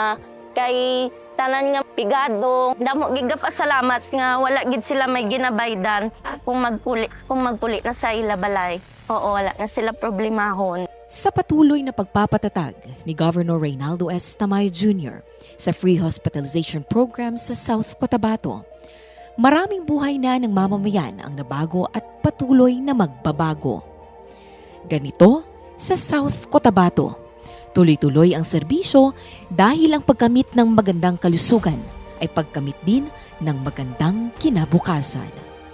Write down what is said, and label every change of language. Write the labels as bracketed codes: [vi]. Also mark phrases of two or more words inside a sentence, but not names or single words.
[hil] Kay tanan nga pigado, damo gid pasalamat nga wala gid sila may ginabaydan kung magpuli na sa ila balay. Oo, wala na sila problemahon. [tl] Sa patuloy na pagpapatatag ni Governor Reynaldo S. Tamayo Jr. sa free hospitalization program sa South Cotabato, maraming buhay na ng mamamayan ang nabago at patuloy na magbabago. Ganito sa South Cotabato. Tuloy-tuloy ang serbisyo dahil ang pagkamit ng magandang kalusugan ay pagkamit din ng magandang kinabukasan.